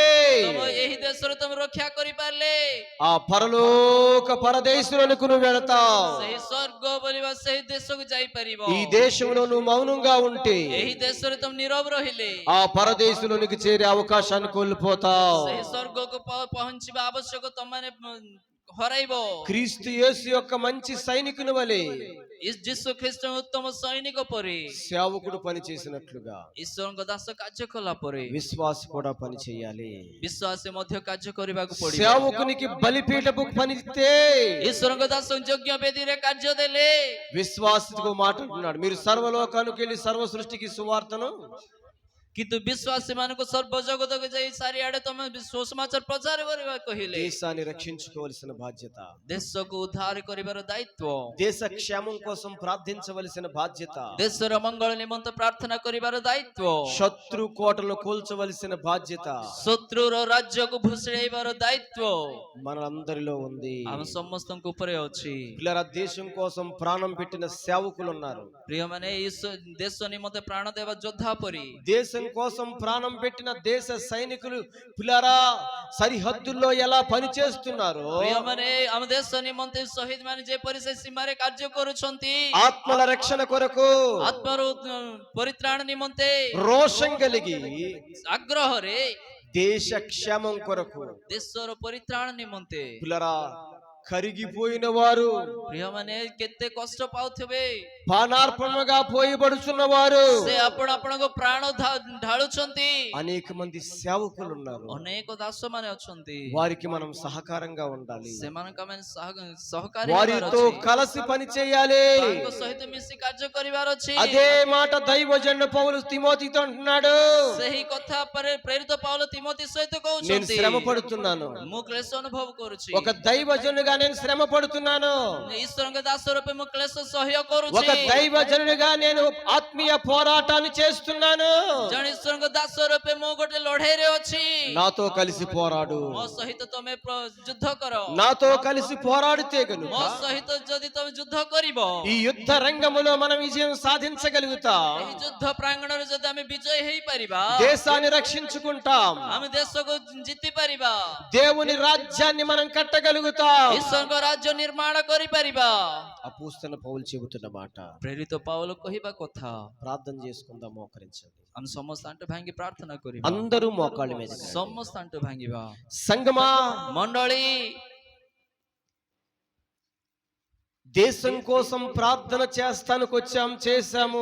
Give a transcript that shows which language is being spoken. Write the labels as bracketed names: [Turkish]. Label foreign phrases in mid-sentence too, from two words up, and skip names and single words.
[Odia] ଏହି దేଶରେ ତମେ ରକ୍ଷା କରିପାରିଲେ [Telugu] ఆ పరలోక పరదేశంలోనికి నువ్వు వెళతావు। [Odia] ସେହି ସ୍ୱର୍ଗ ବୋଲିବା ସେହି ଦେଶକୁ ଯାଇପାରିବ। [Telugu] ఈ దేశంలో నువ్వు మౌనంగా ఉంటే [Odia] ଏହି ଦେଶରେ ତମେ ନୀରବ ରହିଲେ [Telugu] ఆ పరదేశంలోనికి చేరే అవకాశాన్ని కోల్పోతావు। [Odia] ସେହି ସ୍ୱର୍ଗକୁ ପହଞ୍ଚିବା ଆବଶ୍ୟକ ତମମାନେ ହରାଇବ। [Telugu] క్రీస్తు యేసు యొక్క మంచి సైనికుని వలె [Odia] ଯୀଶୁ ଖ୍ରୀଷ୍ଟ ଉତ୍ତମ ସୈନିକ ପରି [Telugu] సేవకుడు పని చేసినట్లుగా [Odia] ଈଶ୍ୱରଙ୍କ ଦାସ କାର୍ଯ୍ୟ କଲା ପରେ [Telugu] విశ్వాసి కూడా పని చేయాలి। [Odia] ବିଶ୍ୱାସୀ ମଧ୍ୟ କାର୍ଯ୍ୟ କରିବାକୁ ପଡିବ। [Telugu] సేవకునికి బలిపీఠపు పనిస్తే [Odia] ଈଶ୍ୱରଙ୍କ ଦାସ ଯଜ୍ଞ ବେଦୀରେ କାର୍ଯ୍ୟ ଦେଲେ [Telugu] విశ్వాసికు మాట అంటున్నాడు, మీరు సర్వలోకానికి వెళ్ళి సర్వ సృష్టికి సువార్తను [Odia] କିନ୍ତୁ ବିଶ୍ୱାସୀ ମାନଙ୍କୁ ସର୍ବ ଜଗତକୁ ଯାଇ ଚାରିଆଡେ ତମେ ସୁସମାଚାର ପ୍ରଚାର କରିବା କହିଲେ। [Telugu] దేశాన్ని రక్షించుకోవలసిన బాధ్యత, [Odia] ଦେଶକୁ ଉଦ୍ଧାର କରିବାର ଦାୟିତ୍ୱ, [Telugu] దేశ క్షేమం కోసం ప్రార్థించవలసిన బాధ్యత, [Odia] ଦେଶର ମଙ୍ଗଳ ନିମନ୍ତେ ପ୍ରାର୍ଥନା କରିବାର ଦାୟିତ୍ୱ, [Telugu] శత్రు కోటలు కూల్చవలసిన బాధ్యత [Odia] ଶତ୍ରୁର ରାଜ୍ୟକୁ ଭୁଷୁଡ଼େଇବାର ଦାୟିତ୍ୱ [Telugu] మనందరిలో ఉంది. [Odia] ଆମ ସମସ୍ତଙ୍କ ଉପରେ ଅଛି। [Telugu] పిల్లరా, దేశం కోసం ప్రాణం పెట్టిన సేవకులు ఉన్నారు. [Odia] ପ୍ରିୟମାନେ, ଦେଶ ନିମନ୍ତେ ପ୍ରାଣ ଦେବା ଯୋଦ୍ଧା ପରି, [Telugu] దేశం కోసం ప్రాణం పెట్టిన దేశ సైనికులు పిల్లరా సరిహద్దుల్లో ఎలా పని చేస్తున్నారు, [Odia] ପ୍ରିୟମାନେ, ଆମ ଦେଶ ନିମନ୍ତେ ଶହୀଦ ମାନେ ଯେପରି ସେ ସୀମାରେ କାର୍ଯ୍ୟ କରୁଛନ୍ତି, [Telugu] ఆత్మల రక్షణ కొరకు [Odia] ଆତ୍ମର ପରିତ୍ରାଣ ନିମନ୍ତେ [Telugu] రోషం కలిగి [Odia] ଆଗ୍ରହରେ, [Telugu] దేశ క్షేమం కొరకు [Odia] ଦେଶର ପରିତ୍ରାଣ ନିମନ୍ତେ [Telugu] పిల్లరా కరిగిపోయిన వారు, [Odia] ପ୍ରିୟମାନେ କେତେ କଷ୍ଟ ପାଉଥିବେ, [Telugu] పానార్పణగా పోయబడుచున్న వారు, [Odia] ସେ ଆପଣ ଆପଣଙ୍କ ପ୍ରାଣ ଢାଳୁଛନ୍ତି। [Telugu] అనేక మంది సేవకులు ఉన్నారు. [Odia] ଅନେକ ଦାସ ମାନେ ଅଛନ୍ତି, [Telugu] వారికి మనం సహకారంగా ఉండాలి. [Odia] ସେମାନଙ୍କ ଆମେ ସହକାରୀ ହେବାର [Telugu] వారితో [Odia] ଅଛି, [Telugu] కలిసి పని చేయాలి. [Odia] ତାଙ୍କ ସହିତ ମିଶି କାର୍ଯ୍ୟ କରିବାର ଅଛି। [Telugu] అదే మాట దైవజనుడు పౌలు తిమోతితో అంటున్నాడు, [Odia] ସେହି କଥା ପରେ ప్రేరిତ పౌలు తిమోతి ସହିତ [Telugu] నేను [Odia] କହୁଛନ୍ତି, [Telugu] శ్రమ పడుతున్నాను, [Odia] ମୁଁ କ୍ଲେଶ ଅନୁଭବ କରୁଛି, [Telugu] ఒక దైవజనుడిగా నేను శ్రమ పడుతున్నాను, [Odia] ଈଶ୍ୱରଙ୍କ ଦାସ ରୂପେ ମୁଁ କ୍ଲେଶ ସହ୍ୟ [Telugu] ఒక [Odia] କରୁଛି, [Telugu] దైవజనుడిగా నేను ఆత్మీయ పోరాటాన్ని చేస్తున్నాను. [Odia] ଜଣେ ଈଶ୍ୱରଙ୍କ ଦାସ ରୂପେ ମୁଁ ଗୋଟେ ଲଢେଇରେ ଅଛି, [Telugu] నాతో కలిసి పోరాడు. [Odia] ମୋ ସହିତ ତମେ ଯୁଦ୍ଧ କର, [Telugu] నాతో కలిసి పోరాడితే గనుక [Odia] ମୋ ସହିତ ଯଦି ତମେ ଯୁଦ୍ଧ କରିବ, [Telugu] ఈ యుద్ధ రంగములో మనం విజయం సాధించగలుగుతాం. [Odia] ଏହି ଯୁଦ୍ଧ ପ୍ରାଙ୍ଗଣରେ ଯଦି ଆମେ ବିଜୟ ହେଇପାରିବା, [Telugu] దేశాన్ని రక్షించుకుంటాం, [Odia] ଆମେ ଦେଶକୁ ଜିତି ପାରିବା, [Telugu] దేవుని రాజ్యాన్ని మనం కట్టగలుగుతాం. [Odia] ଈଶ୍ୱରଙ୍କ ରାଜ୍ୟ ନିର୍ମାଣ କରିପାରିବା। [Telugu] అపోస్తలుడైన పౌలు చెబుతున్న మాట, [Odia] ପ୍ରେରିତ ପାଉଲ କହିବା କଥା, [Telugu] ప్రార్థన చేసుకుందాం, మోకరించండి. [Odia] ଆମେ ସମସ୍ତେ ଆଣ୍ଠୁ ଭାଙ୍ଗି ପ୍ରାର୍ଥନା କରିବା, [Telugu] అందరూ మోకాళ్ళ మీద [Odia] ସମସ୍ତେ ଆଣ୍ଠୁ ଭାଙ୍ଗିବା। [Telugu] సంగమా, [Odia] ମଣ୍ଡଳୀ, [Telugu] దేశం కోసం ప్రార్థన చేస్తానికి వచ్చాం, చేశాము.